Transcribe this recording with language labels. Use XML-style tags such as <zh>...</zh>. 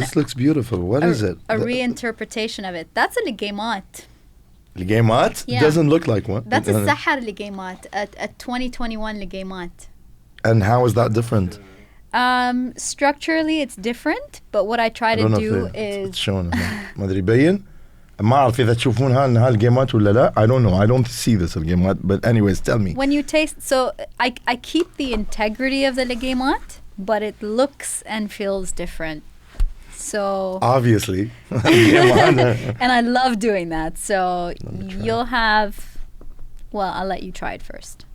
<en>This looks beautiful. What is it? A reinterpretation of it. That's a leguemat. Leguemat? Yeah. Doesn't look like one. That's a sahar leguemat, a 2021 leguemat. And how is that different? Structurally, it's different, but what I try to do is...</en> <ar>شلون ما ادري يبين ما اعرف اذا تشوفونها انها الجيمات ولا لا.</ar> <en>I don't know. I don't see this الجيمات, but anyways, tell me. When you taste, so I keep the integrity of the leguemat, but it looks and feels different. So Obviously. and I love doing that. So you'll have, well, I'll let you try it first.</en>